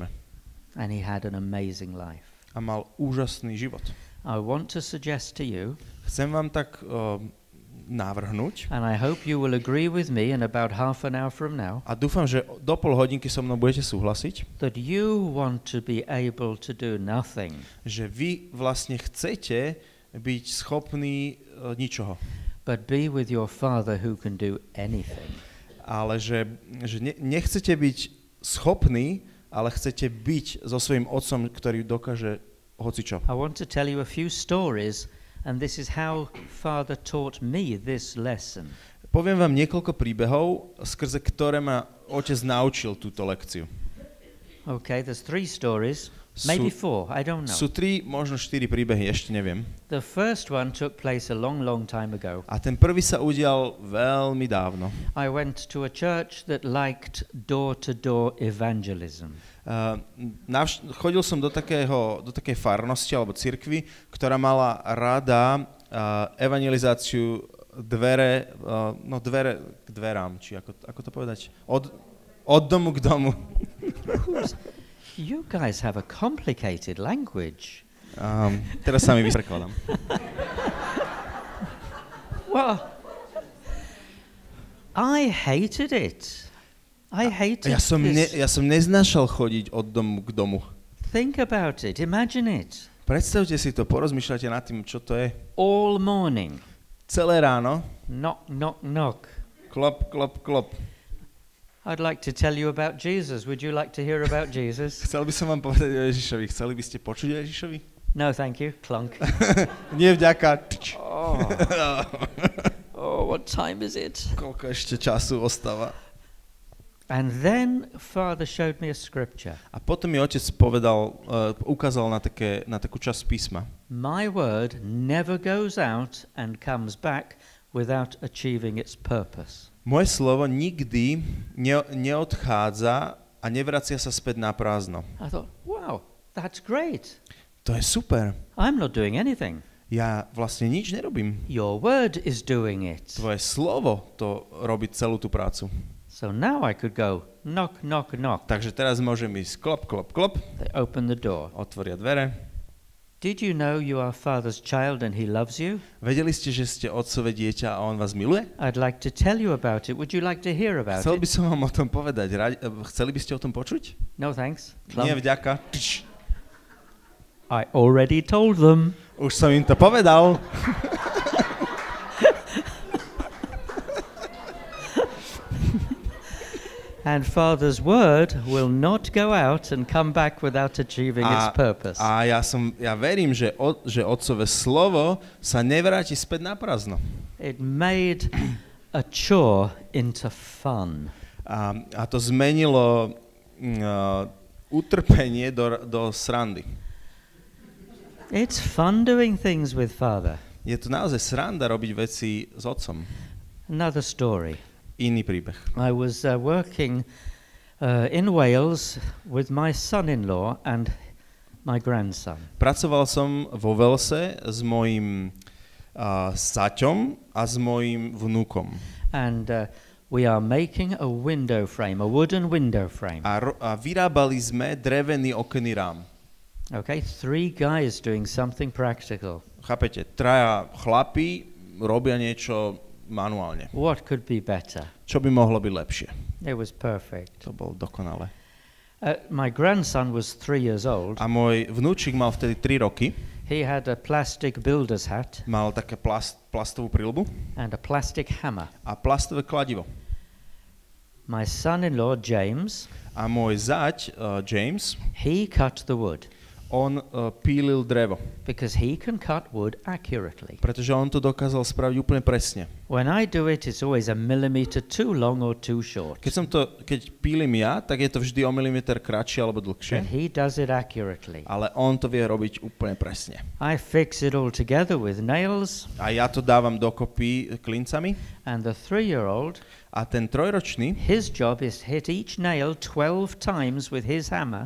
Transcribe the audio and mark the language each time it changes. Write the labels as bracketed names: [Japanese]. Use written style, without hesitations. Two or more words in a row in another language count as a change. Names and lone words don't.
[English] And he had an amazing life. [Slovak] A mal úžasný život. [English] I want to suggest to you. [Slovak] Chcem vám tak navrhnúť. [English] And I hope you will agree with me in about half an hour from now. [Slovak] A dúfam, že do pol hodinky so mnou budete súhlasiť. [English] That you want to be able to do nothing. [Slovak] Že vy vlastne chcete byť schopní ničoho. [English] But be with your Father who can do anything. [Slovak] Ale že nechcete byť schopní, ale chcete byť so svojím Otcom, ktorý dokáže hocičo. [English] I want to tell you a few stories. And this is how Father taught me this lesson. [Slovak] Poviem vám niekoľko príbehov, skrze ktoré ma Otec naučil túto lekciu. [English] Okay, there's 3 stories, maybe 4, I don't know. [Slovak] Sú 3, možno 4 príbehy, ešte neviem. [English] The first one took place a long, long time ago. [Slovak] A ten prvý sa udial veľmi dávno. [English] I went to a church that liked door-to-door evangelism. [Slovak] Chodil som do takej farnosti alebo cirkvi, ktorá mala rada evangelizáciu dvere k dverám, či ako to povedať? Od domu k domu. [English] You guys have a complicated language. [Slovak] Teraz sa mi vysrekladám. [English] Well, I hated it. [Slovak] Ja som neznášal chodiť od domu k domu. [English] Think about it, imagine it. [Slovak] Predstavte si to, porozmýšľajte nad tým, čo to je. [English] All morning. [Slovak] Celé ráno. [English] Knock, knock, knock. [Slovak] Klop, klop, klop. [English] I'd like to tell you about Jesus. Would you like to hear about Jesus? [Slovak] Chcel by som vám povedať o Ježišovi. Chceli by ste počuť o Ježišovi? [English] No, thank you. Clunk. [Slovak] Nie vďaka. [English] Oh, what time is it? [Slovak] Koľko ešte času ostáva? [English] And then Father showed me a scripture. [Slovak] A potom mi Otec ukázal na takú časť písma. [English] My word never goes out and comes back without achieving its purpose. [Slovak] Moje slovo nikdy neodchádza a nevracia sa späť na prázdno. [English] I thought, wow, that's great. [Slovak] To je super. [English] I'm not doing anything. [Slovak] Ja vlastne nič nerobím. [English] Your word is doing it. [Slovak] Tvoje slovo to robí celú tú prácu. [English] So now I could go knock, knock, knock. [Slovak] Takže teraz môžem ísť klop, klop, klop. [English] They open the door. [Slovak] Otvoria dvere. [English] Did you know you are Father's child and he loves you? [Slovak] Vedeli ste, že ste Otcové dieťa a on vás miluje? [English] I'd like to tell you about it. Would you like to hear about [Slovak] Chcel by [English] it? [Slovak] som vám o tom povedať. Chceli by ste o tom počuť? [English] No thanks. [Slovak] Nie, vďaka. [English] I already told them. [Slovak] Už som im to povedal. [English] And Father's word will not go out and come back without achieving its purpose. [Slovak] A ja verím, že Otcové slovo sa nevráti späť na prázdno. [English] It made a chore into fun. [Slovak] A to zmenilo utrpenie do srandy. [English] It's fun doing things with Father. [Slovak] Je to naozaj sranda robiť veci s Otcom. [English] Another story. [Slovak] Iný príbeh. [English] I was working in Wales with my son-in-law and my grandson. [Slovak] Pracoval som vo Walese s mojím saťom a s mojím vnúkom. [English] And we are making a window frame, a wooden window frame. [Slovak] A vyrábali sme drevený okenný rám. [English] Okay, 3 guys doing something practical. [Slovak] Chápete, 3 chlapi robia niečo manuálne. [English] What could be better? [Slovak] Čo by mohlo byť lepšie? [English] It was perfect. [Slovak] To bolo dokonalé. [English] My grandson was 3 years old. [Slovak] A môj vnúčik mal vtedy 3 roky. [English] He had a plastic builder's hat. [Slovak] Mal také plastovú prilbu. [English] And a plastic hammer. [Slovak] A plastové kladivo. [English] My son-in-law, James. [Slovak] A môj zať, James. [English] He cut the wood. [Slovak] On pílil drevo. [English] Because he can cut wood accurately. [Slovak] Pretože on to dokázal spraviť úplne presne. [English] When I do it, it's always a millimeter too long or too short. [Slovak] Keď pílim ja, tak je to vždy o milimeter kratšie alebo dlhšie. [English] And he does it accurately. [Slovak] Ale on to vie robiť úplne presne. [English] I fix it all together with nails. [Slovak] A ja to dávam dokopy klincami. [English] And the 3-year-old, [Slovak] a ten 3-ročný, [English] his job is to hit each nail 12 times with his hammer.